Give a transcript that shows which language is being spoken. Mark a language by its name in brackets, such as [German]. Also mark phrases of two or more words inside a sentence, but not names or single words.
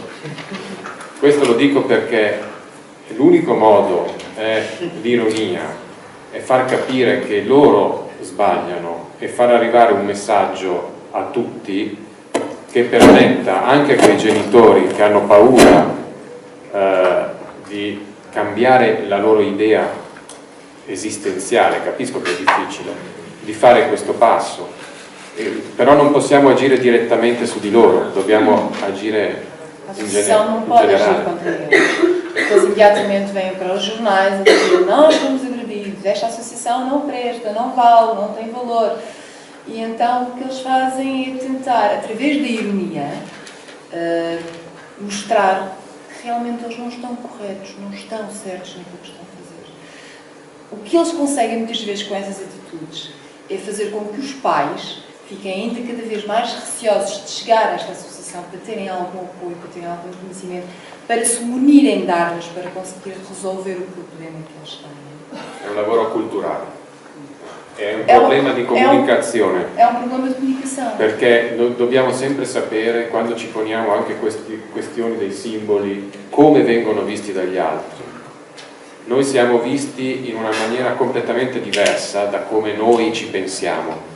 [Italian] Questo lo dico perché l'unico modo è l'ironia, è far capire che loro sbagliano e far arrivare un messaggio a tutti che permetta anche a quei genitori che hanno paura di cambiare la loro idea esistenziale, capisco che è difficile, di fare questo passo, però non possiamo agire direttamente su di loro, dobbiamo agire in generale. [Portuguese] Não pode agir contra eles. Eles imediatamente vêm para os jornais a dizer: nós fomos agredidos, esta associação não presta, não vale, não tem valor. E então o que eles fazem é tentar, através da ironia, mostrar que realmente eles não estão corretos, não estão certos naquilo que estão a fazer. O que eles conseguem muitas vezes com essas atitudes é fazer com que os pais fiquem ainda cada vez mais receosos de chegar a esta associação para terem algum apoio, para terem algum conhecimento, para se munirem de armas para conseguir resolver o problema que eles têm. [Italian] È un lavoro culturale, è un problema di comunicazione. È un problema di comunicazione. Perché dobbiamo sempre sapere, quando ci poniamo anche queste questioni dei simboli, come vengono visti dagli altri. Noi siamo visti in una maniera completamente diversa da come noi ci pensiamo.